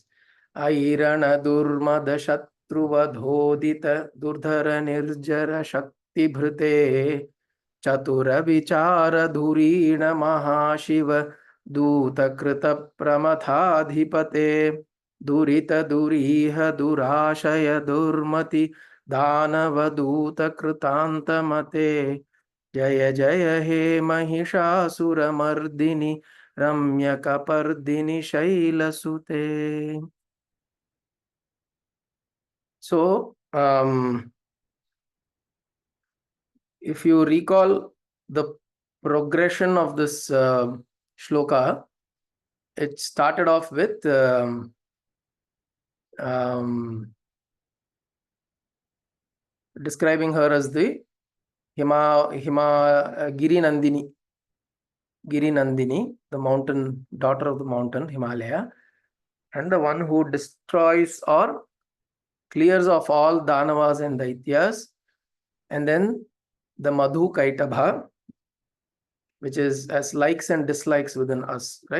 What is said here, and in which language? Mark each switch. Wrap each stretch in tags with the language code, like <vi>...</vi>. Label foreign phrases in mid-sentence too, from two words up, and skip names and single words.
<sa>ऐरण दुर्मद शत्रुवधोदित दुर्धर निर्जर शक्ति भृते चतुर विचार धुरीण महाशिव दूत कृत प्रमथाधिपते दुरित दुरीह दुराशय दुर्मति दानवदूत कृतान्तमते जय जय हे महिषासुर मर्दिनि रम्यकपर्दिनि शैलसुते.</sa> <en>So, if you recall the progression of this shloka, it started off with describing her as the Giri Nandini, the mountain, daughter of the mountain, Himalaya, and the one who destroys or clears of all Danavas and Daityas, and then the Madhu Kaitabha, which is as likes and dislikes within us, right?</en>